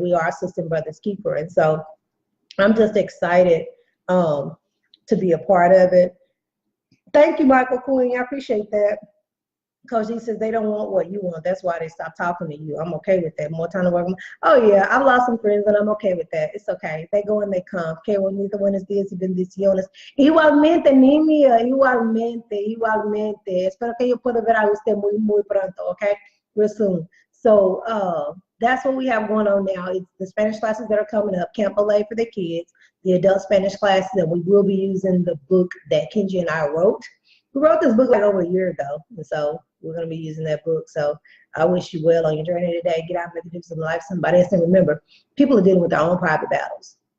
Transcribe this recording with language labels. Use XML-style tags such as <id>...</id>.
<en>We are Sister Brothers Keeper. And so I'm just excited to be a part of it. Thank you, Michael Queen. I appreciate that. Coach D says they don't want what you want. That's why they stopped talking to you. I'm okay with that. More time to work. Oh, yeah, I've lost some friends, and I'm okay with that. It's okay. They go and they come.</en> <es>Que bonito, buenos días y bendiciones. Igualmente, Nimia, igualmente. Espero que yo pueda ver a usted muy pronto, okay?</es> <en>Real soon. So that's what we have going on now. It's the Spanish classes that are coming up, Camp LA for the kids, the adult Spanish classes, and we will be using the book that Kenji and I wrote. We wrote this book like over a year ago, and so we're going to be using that book. So I wish you well on your journey today. Get out and make a difference in life somebody else. And remember, people are dealing with their own private battles.</en>